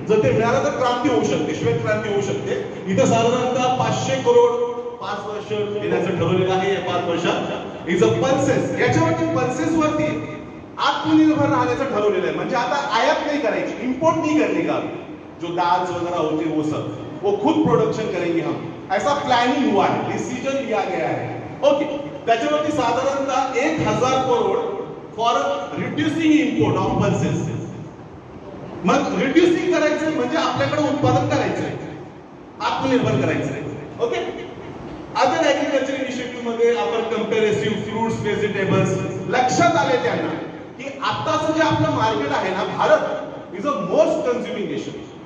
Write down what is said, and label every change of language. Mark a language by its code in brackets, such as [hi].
[mr] जर ते मिळालं तर क्रांती होऊ शकते, श्वेत क्रांती होऊ शकते. इथं साधारणतः 500 करोड 5 वर्ष देण्याचं ठरवलेलं आहे. या 5 वर्षात इज अ पल्सेस, याच्यावरती पल्सेस वरती आत्मनिर्भर राहण्याचं ठरवलेलं आहे. म्हणजे आता आयात नाही करायची, [hi] इम्पोर्ट नहीं करने का. जो दाल वगैरह होती है वो सब वो खुद प्रोडक्शन करेंगे हम, ऐसा प्लानिंग हुआ है, डिसीजन लिया गया है. ओके, [mr] त्याच्यावरती साधारणतः 1000 crore [en] For reducing import of pulses. [mr] मग रिड्युसिंग करायचं म्हणजे आपल्याकडे उत्पादन करायचंय, आत्मनिर्भर करायचंय. ओके. अदर ऍग्रिकल्चर इनिशिएटिव्ह मध्ये आपण कंपॅरेसिव्ह फ्रुट्स, व्हेजिटेबल्स लक्षात आले त्यांना की आताचं जे आपलं मार्केट आहे ना, [en] Bharat is a most consuming nation.